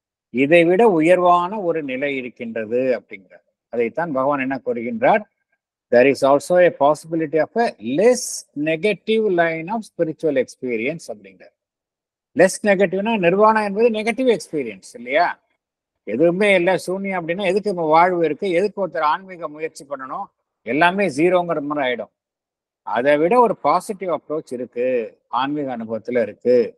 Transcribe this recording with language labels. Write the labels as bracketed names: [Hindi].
[Tamil] இதை விட உயர்வான ஒரு நிலை இருக்கின்றது அப்படிங்கிறார். அதைத்தான் பகவான் என்ன கூறுகின்றார், [English] there is also a possibility of a less negative line of spiritual experience [Tamil] அப்படிங்கிறார். லெஸ் நெகட்டிவ்னா நிர்வாணம் என்பது நெகட்டிவ் எக்ஸ்பீரியன்ஸ் இல்லையா, எதுவுமே இல்லை சூன்யம் அப்படின்னா எதுக்கு வாழ்வு இருக்கு, எதுக்கு ஒருத்தர் ஆன்மீக முயற்சி பண்ணணும், எல்லாமே ஜீரோங்கிற மாதிரி ஆயிடும். அதை விட ஒரு பாசிட்டிவ் அப்ரோச் இருக்கு, ஆன்மீக அனுபவத்துல இருக்கு.